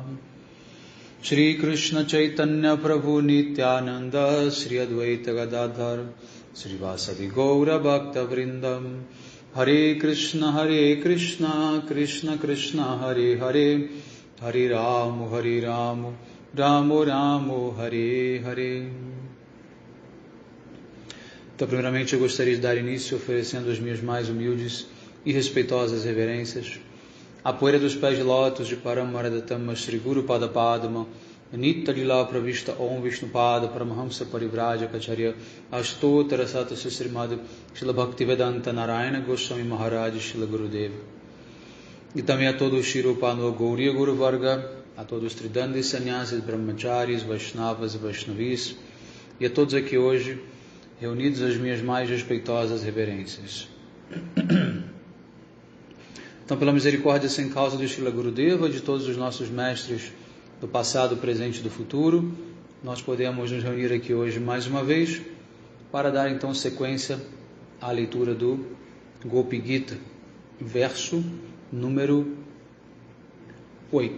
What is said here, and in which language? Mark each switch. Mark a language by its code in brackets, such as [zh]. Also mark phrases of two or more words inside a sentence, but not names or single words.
[sa] श्री कृष्ण चैतन्य प्रभु नित्यानन्द श्री अद्वैत गदाधर श्रीवासादि गौर भक्त वृन्द हरे कृष्ण कृष्ण कृष्ण हरे हरे हरे राम राम राम हरे हरे Hare Ramu Ramu Ramu Hare Hare. [pt] Então, primeiramente, eu gostaria de dar início oferecendo as minhas mais humildes e respeitosas reverências à poeira dos pés de lótus de Paramaradatama Shri Guru Pada Padma Nitya Lila Pravishta Om Vishnupada Paramahamsa Parivrajacacharya Ashtotara Sata Srimad Shila Bhaktivedanta Narayana Goswami Maharaj Shila Gurudeva. E também a todos os Shirupano Gauriya Guru Varga, a todos os Tridandis, Sannyasis, Brahmacharis, Vaishnavas e Vaishnavis, e a todos aqui hoje reunidos as minhas mais respeitosas reverências. Então, pela misericórdia sem causa do Srila Gurudeva, de todos os nossos mestres do passado, presente e do futuro, nós podemos nos reunir aqui hoje mais uma vez para dar então sequência à leitura do Gopi Gita, verso número 8.